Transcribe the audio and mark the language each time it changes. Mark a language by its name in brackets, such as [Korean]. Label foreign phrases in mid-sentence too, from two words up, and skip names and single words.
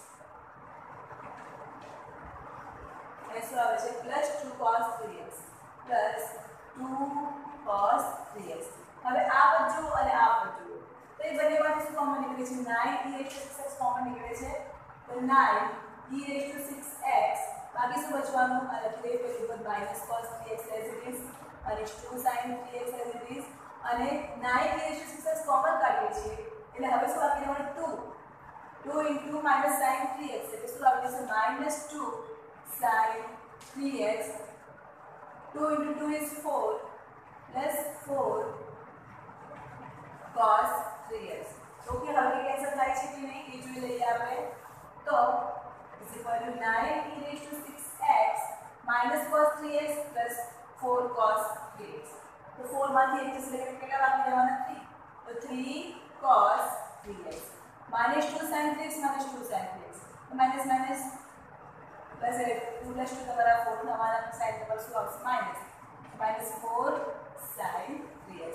[Gujarati] અને શું આવે છે [English] plus 2 cos 3x plus 2 cos 3x [Gujarati] હવે આ બધું અને આ બધું તો એ બંનેમાંથી શું કોમન નીકળે છે [English] 9 e raised to 6x [Gujarati] કોમન નીકળે છે તો [English] 9 e raised to 6x [Gujarati] બાકી શું બચવાનું અને લખી દઈએ પેલું પદ [English] minus cos 3x as it is [Gujarati] અને [English] 2 sin 3x as it is [Gujarati] અને [English] 9 e raised to 6x [Gujarati] કોમન કાઢીએ છીએ એટલે હવે શું બાકી રહેવાનું [English] 2 into minus sin 3x [Gujarati] એટલે શું આવી જશે [English] -2 sin 3x 2 into 2 is 4 plus 4 cos 3x [Gujarati] ઓકે હવે કેન્સલ થાય છે કે નહીં એ જોઈ લઈએ આપણે તો [English] is equal to 9 e raised to 6x minus cos 3x plus 4 cos 3x. [Gujarati] તો 4 માંથી x એટલે કેટલા બાકી રહેવાના 3. તો 3 [English] cos 3x -2 sin 3x -2 sin 3x. [Gujarati] તો [English] minus minus plus [Gujarati] એટલે 2 + 2 તમારા 4 થવાના sin નંબર શું આવશે [English] minus -4 sin 3x.